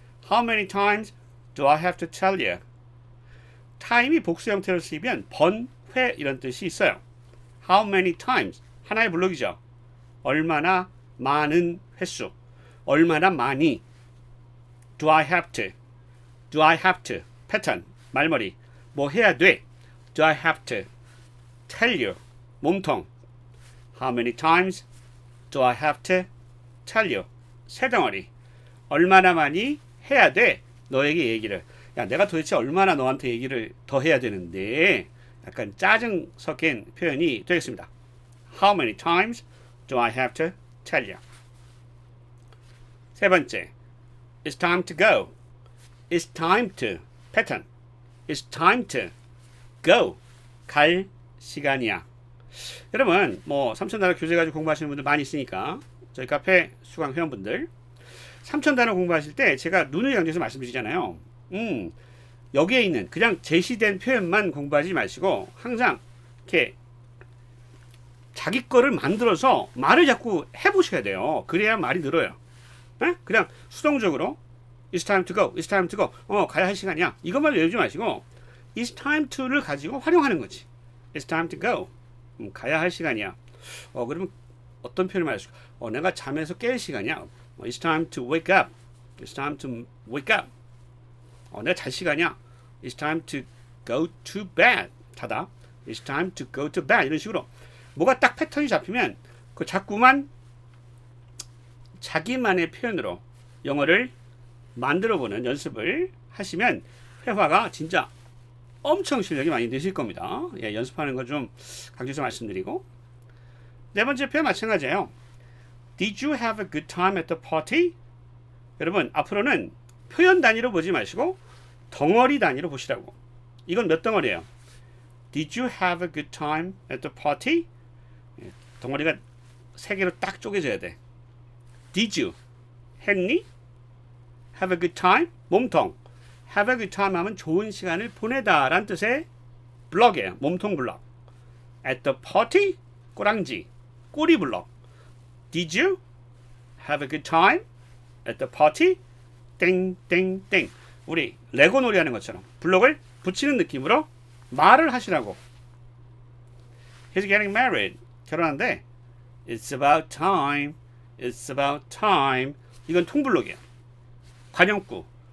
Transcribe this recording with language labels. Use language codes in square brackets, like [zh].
[en] How many times do I have to tell you? [ko] time이 복수 형태로 쓰이면 번, 회 이런 뜻이 있어요. [en] How many times? [ko] 하나의 블록이죠. 얼마나 많은 횟수. 얼마나 많이. [en] Do I have to? Do I have to? [ko] 패턴, 말머리. 뭐 해야 돼? [en] Do I have to? Tell you. [ko] 몸통. [en] How many times do I have to tell you? [ko] 세 덩어리. 얼마나 많이 해야 돼? 너에게 얘기를. 야, 내가 도대체 얼마나 너한테 얘기를 더 해야 되는데, 약간 짜증 섞인 표현이 되겠습니다. [en] How many times do I have to tell you? [ko] 세 번째, [en] It's time to go. It's time to. 패턴. It's time to go. [ko] 갈 시간이야. 여러분, 뭐 3,000단어 교재 가지고 공부하시는 분들 많이 있으니까 저희 카페 수강 회원분들 3,000단어 공부하실 때 제가 눈을 강조해서 말씀드리잖아요. 여기에 있는 그냥 제시된 표현만 공부하지 마시고 항상 이렇게 자기 거를 만들어서 말을 자꾸 해보셔야 돼요. 그래야 말이 늘어요. 에? 그냥 수동적으로 [en] It's time to go. It's time to go. [ko] 가야 할 시간이야. 이것만 외우지 마시고 [en] It's time to [ko] 를 가지고 활용하는 거지. [en] It's time to go. [ko] 가야 할 시간이야. 그러면 어떤 표현을 말할까? 내가 잠에서 깰 시간이야. [en] It's time to wake up. It's time to wake up. [ko] 내가 잘 시간이야. [en] It's time to go to bed. 자다. It's time to go to bed. [ko] 이런 식으로 뭐가 딱 패턴이 잡히면 그 자꾸만 자기만의 표현으로 영어를 만들어보는 연습을 하시면 회화가 진짜 엄청 실력이 많이 되실 겁니다. 예, 연습하는 거 좀 강조해서 말씀드리고. 네 번째 표현 마찬가지예요. [en] Did you have a good time at the party? [ko] 여러분, 앞으로는 표현 단위로 보지 마시고 덩어리 단위로 보시라고. 이건 몇 덩어리예요? [en] Did you have a good time at the party? [ko] 예, 덩어리가 세 개로 딱 쪼개져야 돼. [en] Did you? [ko] 했니? [en] Have a good time? 몸통. Have a good time [ko] 하면 좋은 시간을 보내다 라는 뜻의 블럭이에요. 몸통 블럭. [en] At the party? [ko] 꼬랑지. 꼬리 블럭. [en] Did you have a good time at the party? [ko] 땡땡땡. 우리 레고 놀이 하는 것처럼 블럭을 붙이는 느낌으로 말을 하시라고. [en] He's getting married. [ko] 결혼한대. [en] It's about time. It's about time. [ko] 이건 통블럭이에요. 관용구.